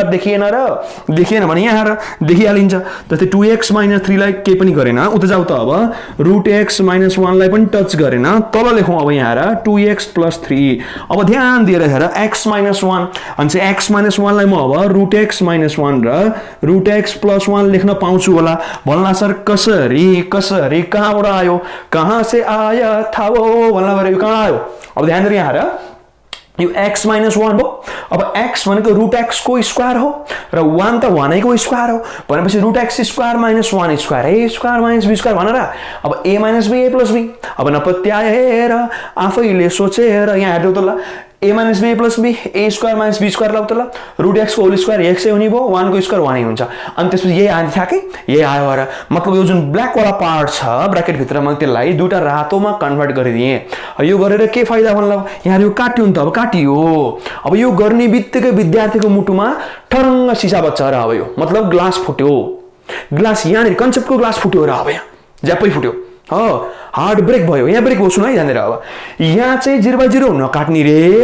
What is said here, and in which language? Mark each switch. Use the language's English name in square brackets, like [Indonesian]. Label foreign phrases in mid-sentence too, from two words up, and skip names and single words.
[Nepali] देखिएन र देखिएन भने यहाँ र देखिहालिन्छ जस्तै 2x - 3 लाई केही पनि गरेन उता जाऊ त अब √x - 1 लाई पनि टच गरेन तल लेखौं अब यहाँ र 2x + 3 अब ध्यान दिएर हेर x - 1 अनि चाहिँ x - 1 लाई म अब √x - 1 र √x + 1 लेख्न पाउँछु होला भन्ला सर कसरी कहाँबाट आयो [Hindi] कहाँ से आया था वो [Nepali] भन्ला गरे यो कहाँ आयो अब ध्यान दिएर यहाँ हेर यो x - 1 हो अब x भनेको √x को स्क्वायर हो र 1 त 1 को स्क्वायर हो भनेपछि √x² - 1² a² - b² भनेर अब a - b a + b अब नपत्याएर आफैले सोचेर यहाँ हेर्नु त ल a - b a + b a² - b² लाउ त ल √x को [English] whole square [Nepali] x हुने भयो 1 को स्क्वायर 1 नै हुन्छ अनि त्यसपछि यही आयो ठ्याक्कै यही आयो र मतलब यो जुन ब्ल्याक वाला पार्ट छ ब्र्याकेट भित्र म त्यसलाई दुईटा रातोमा कन्भर्ट गरिदिए यो गरेर के फाइदा भन्ला यहाँ यो काट्यो नि त अब काटियो अब यो गर्ने बित्तिकै विद्यार्थीको मुटुमा ठरङ्ग सिसा बच्छ र अब यो मतलब ग्लास फुट्यो ग्लास यहाँ कन्सेप्टको ग्लास फुट्यो र अब यहाँ ज्यापै फुट्यो [English] hard break [Nepali] भयो यहाँ ब्रेक हो सुन है जानेर अब यहाँ चाहिँ 0/0 नकाट्ने रे